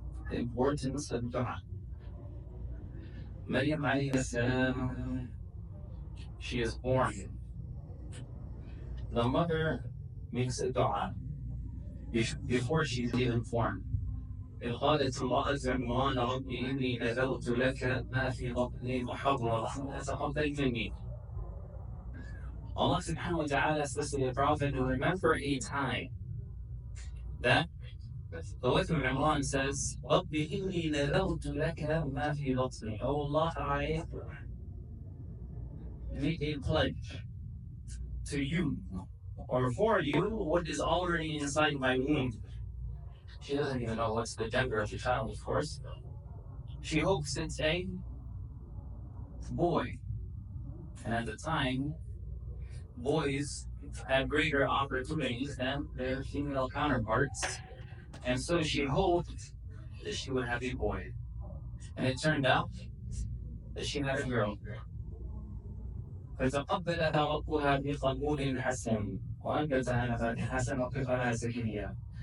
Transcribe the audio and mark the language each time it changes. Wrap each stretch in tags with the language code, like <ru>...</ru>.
<en>The importance of dua. Maryam alayhi salam, she is born. The mother makes a dua before she's even born.</en> <ar>إذ قالت امرأة عمران رب إني نذرت لك ما في بطني محررا فتقبل مني.</ar> <en>Allah subhanahu wa ta'ala says to the Prophet to remember a time that the wife of Imran says,</en> <ar>رب إني نذرت لك ما في بطني.</ar> <en>Oh Allah, I make a pledge to you or for you what is already inside my womb. She doesn't even know what's the gender of the child, of course. She hopes it's a boy. And at the time, boys had greater opportunities than their female counterparts. And so she hoped that she would have a boy. And it turned out that she had a girl.</en> <ar>فتقبلها ربها بقبول حسن وأنبتها نباتا حسنا وقفها زكريا.</ar>